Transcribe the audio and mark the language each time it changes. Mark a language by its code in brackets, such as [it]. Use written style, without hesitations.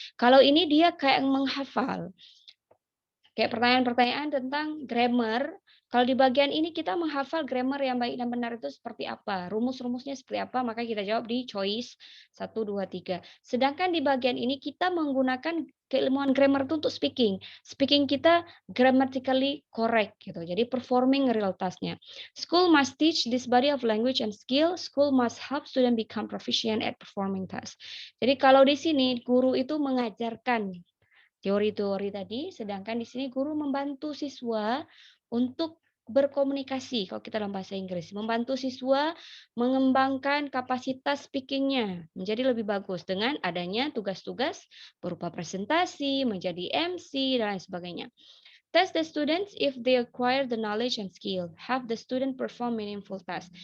[id] Kalau ini dia kayak menghafal. Kayak pertanyaan-pertanyaan tentang grammar. Kalau di bagian ini kita menghafal grammar yang baik dan benar itu seperti apa, rumus-rumusnya seperti apa, maka kita jawab di choice 1, 2, 3. Sedangkan di bagian ini kita menggunakan keilmuan grammar itu untuk speaking. Speaking kita [en] grammatically correct [id] gitu. Jadi [en] performing real task-nya. School must teach this body of language and skill. School must help student become proficient at performing tasks. [id] Jadi kalau di sini guru itu mengajarkan teori-teori tadi, sedangkan di sini guru membantu siswa untuk berkomunikasi, kalau kita dalam bahasa Inggris, membantu siswa mengembangkan kapasitas speaking-nya menjadi lebih bagus dengan adanya tugas-tugas berupa presentasi, menjadi MC, dan lain sebagainya. [en] Test the students if they acquire the knowledge and skill. Have the student perform meaningful task.